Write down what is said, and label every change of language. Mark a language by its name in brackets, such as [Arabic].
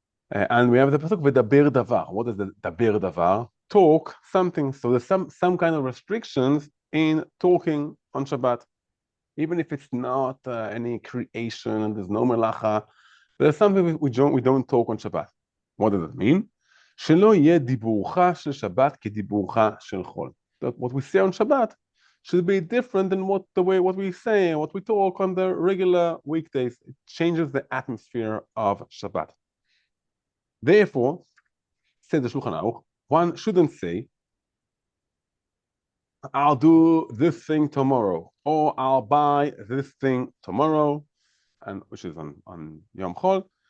[English] And we have the pasuk v'daber davar. What is the daber davar? Talk something. So there's some kind of restrictions in talking on Shabbat, even if it's not any creation and there's no melacha. There's something we don't talk on Shabbat. What does it mean? [Hebrew] שלא יהיה דיבורך של שבת כדיבורך של חול. [English] That what we say on Shabbat should be different than what we say, what we talk on the regular weekdays. It changes the atmosphere of Shabbat. Therefore, says the Shulchan Aruch, one shouldn't say, I'll do this thing tomorrow, or I'll buy this thing tomorrow, and which is on Yom Chol.